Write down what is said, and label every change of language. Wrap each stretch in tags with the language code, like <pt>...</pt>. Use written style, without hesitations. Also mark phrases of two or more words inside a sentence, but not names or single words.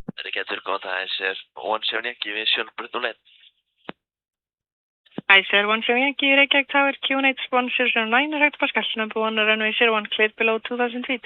<is>Alligator, góðan dag, Iceair 17 Yankee Vision, braut 01.</is> <en>Iceair 17 Yankee, Reykjavík Tower, QNH 1009, Rector Pascal, number 1, runway 01, cleared below 2000 feet.</en>